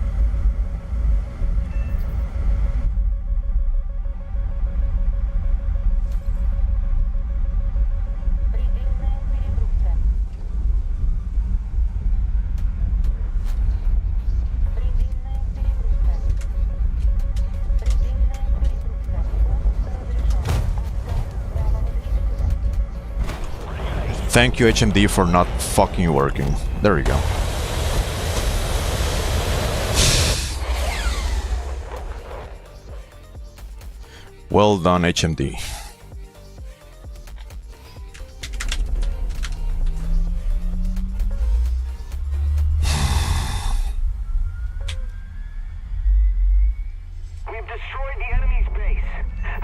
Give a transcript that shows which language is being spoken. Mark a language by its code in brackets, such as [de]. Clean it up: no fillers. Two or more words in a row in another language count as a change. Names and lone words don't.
[ru] Предельная перегрузка. Предельная перегрузка. Предельная перегрузка. Пуск разрешен. Отказ правого двигателя. [en] Thank you, HMD, for not fucking working. There you go. Well done, HMD. We've destroyed the enemy's base.